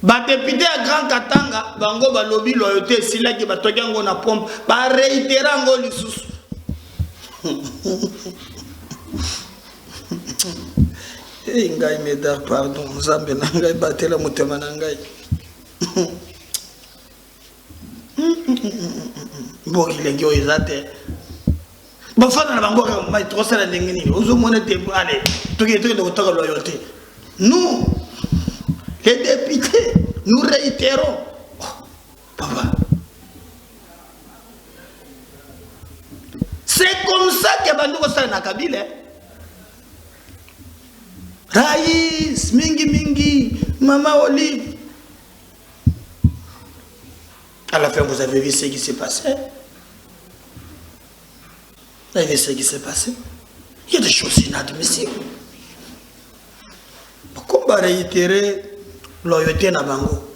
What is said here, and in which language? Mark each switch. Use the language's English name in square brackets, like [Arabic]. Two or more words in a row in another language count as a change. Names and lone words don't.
[Lingala] ba [French] député à Grand Katanga [Lingala] bango ba [French] lobby loyauté [Lingala] sila ki batoki ngo na pompe ba réitérer ngo lisusu ngai medar pardon nzambe na ngai batela motema na ngai mboki lengi oyo eza te bafana na bango kaka mai tokosala ndenge nini ozomona te ale toki de kotaka loyauté. [French] Nous les députés nous réitérons papa, c'est comme ça que [Lingala] bandoko sala na Kabila. Raïs, mingi, [French] Maman Olive. À la fin, vous avez vu ce qui s'est passé. Vous avez vu ce qui s'est passé. Il y a des choses inadmissibles. Pourquoi réitérer loyauté [Lingala] na bango?